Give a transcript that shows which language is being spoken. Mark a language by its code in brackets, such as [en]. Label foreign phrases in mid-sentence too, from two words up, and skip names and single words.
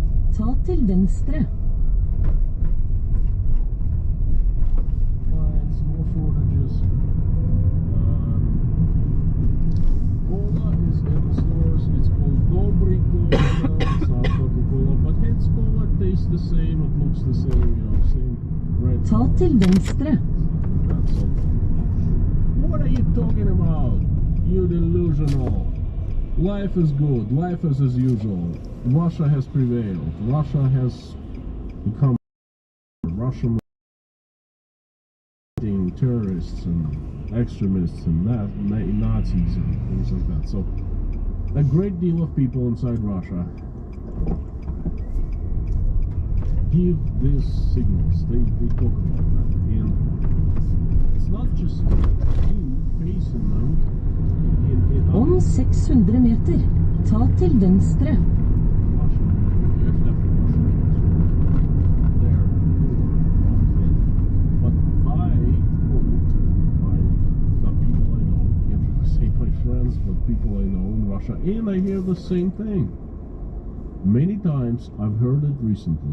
[no] Ta til venstre. [en] Lines, more shortages. Cola is in the stores. It's called Dobry Cola. It's not Coca-Cola, but it's Cola. It tastes the same. It looks the same. You know, same red. [no] Ta til venstre. [en] That's all. What are you talking about? You delusional. Life is good. Life is as usual. Russia has prevailed. Russia has become Russian terrorists and extremists and Nazis and things like that. So a great deal of people inside Russia give these signals. They talk about that. And it's not just you facing them. [no] Om 600 meter. Ta til venstre. [en] But people I know in Russia, and I hear the same thing. Many times I've heard it recently.